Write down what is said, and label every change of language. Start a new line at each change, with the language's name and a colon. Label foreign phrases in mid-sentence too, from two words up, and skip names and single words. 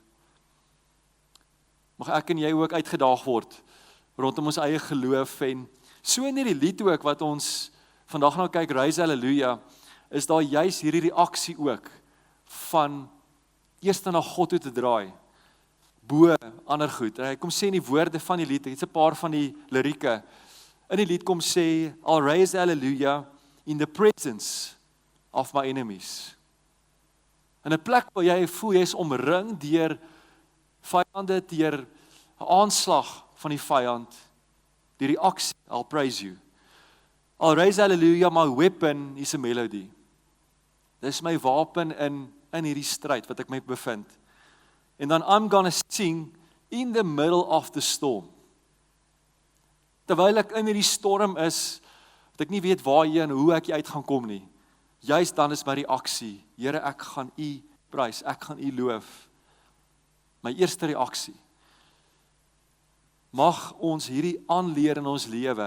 Afrikaans: Mag ek en jy ook uitgedaag word, rondom ons eie geloof, en so in hierdie lied ook, wat ons vandag nou kyk, Raise Hallelujah, is daar juis hierdie reaksie ook, van eers na God toe te draai, bo ander goed. Hy kom sê in die woorde van die lied, hier's 'n paar van die lirieke, in die lied kom sê,
English: I'll raise hallelujah in the presence of my enemies.
Afrikaans: In 'n plek waar jy voel, jy is omring deur vyande, deur 'n aanslag van die vyand, die reaksie,
English: I'll praise you. I'll raise hallelujah, my weapon is a melody.
Afrikaans: Dis my wapen in hierdie stryd wat ek my bevind. En dan
English: I'm gonna sing in the middle of the storm.
Afrikaans: Terwyl ek in hierdie storm is, wat ek nie weet waarheen en hoe ek uit gaan kom nie. Juist dan is my reaksie, Here, ek gaan U prys, ek gaan U loof. My eerste reaksie. Mag ons hierdie aanleer in ons lewe.